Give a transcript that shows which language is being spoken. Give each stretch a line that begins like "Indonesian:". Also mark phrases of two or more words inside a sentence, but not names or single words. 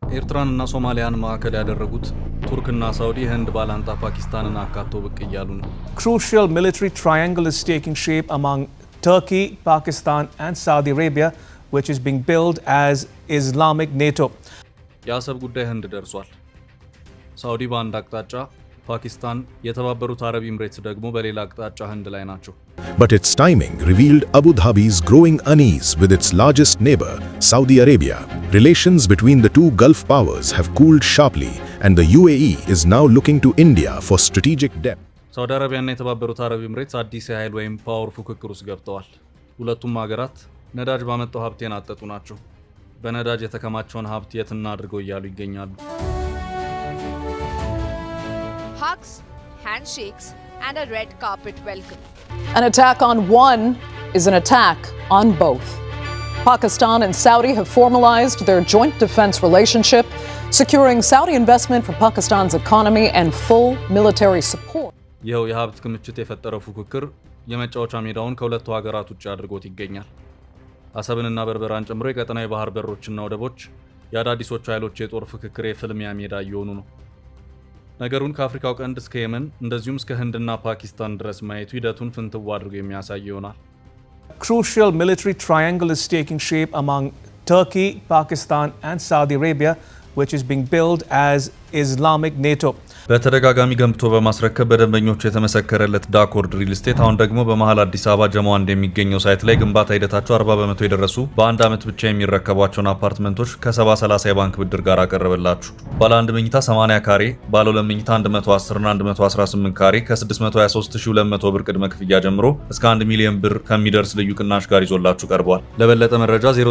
Amharic: ኤርትራንና ሶማሊያን ማዕከል ያደረጉት ቱርክና ሳውዲ ህንድ ባላንጣ ፓኪስታንን አካቶ ብቅ እያሉ ነው።
English: Crucial military triangle is taking shape among Turkey, Pakistan and Saudi Arabia, which is being billed as Islamic NATO.
Amharic: የአሰብ ጉዳይ ህንድ ደርሷል። ሳውዲ በአንድ አቅጣጫ፣ ፓኪስታን የተባበሩት አረብ ኤምሬትስ ደግሞ በሌላ አቅጣጫ ህንድ ላይ ናቸው።
English: But its timing revealed Abu Dhabi's growing unease with its largest neighbor, Saudi Arabia. Relations between the two Gulf powers have cooled sharply, and the UAE is now looking to India for strategic depth.
Amharic: ሳውዲ አረቢያና የተባበሩት አረብ ኤምሬትስ አዲስ የኃይል ወይም ፓወር ፉክክር ውስጥ ገብተዋል። ሁለቱም ሀገራት ነዳጅ ባመጣው ሀብት የናጠጡ ናቸው። በነዳጅ የተከማቸውን ሀብት የት እናድርገው እያሉ ይገኛሉ።
English: Hugs, handshakes, and a red carpet welcome. An attack on one is an attack on both. Pakistan and Saudi have formalized their joint defense relationship, securing Saudi investment for Pakistan's economy and full military support.
Amharic: ይኸው የሀብት ክምችት የፈጠረው ፉክክር የመጫወቻ ሜዳውን ከሁለቱ ሀገራት ውጭ አድርጎት ይገኛል። አሰብንና በርበራን ጨምሮ የቀጠናዊ ባህር በሮችና ወደቦች የአዳዲሶቹ ኃይሎች የጦር ፍክክር የፍልሚያ ሜዳ እየሆኑ ነው። ነገሩን ከአፍሪካው ቀንድ እስከ የመን እንደዚሁም እስከ ህንድና ፓኪስታን ድረስ ማየቱ ሂደቱን ፍንትው አድርጎ የሚያሳይ ይሆናል።
English: Crucial military triangle is taking shape among Turkey, Pakistan and Saudi Arabia, which is being billed as Islamic NATO.
Amharic: በተደጋጋሚ ገንብቶ በማስረከብ በደንበኞቹ የተመሰከረለት ዳኮርድ ሪል ስቴት አሁን ደግሞ በመሃል አዲስ አበባ ጀሞ አንድ የሚገኘው ሳይት ላይ ግንባታ ሂደታቸው 40% የደረሱ በአንድ ዓመት ብቻ የሚረከቧቸውን አፓርትመንቶች ከ70/30 የባንክ ብድር ጋር አቀረበላችሁ። ባለ 1 መኝታ 80 ካሬ፣ ባለ 2 መኝታ 110 እና 118 ካሬ ከ623200 ብር ቅድመ ክፍያ ጀምሮ እስከ 1 ሚሊዮን ብር ከሚደርስ ልዩ ቅናሽ ጋር ይዞላችሁ ቀርቧል። ለበለጠ መረጃ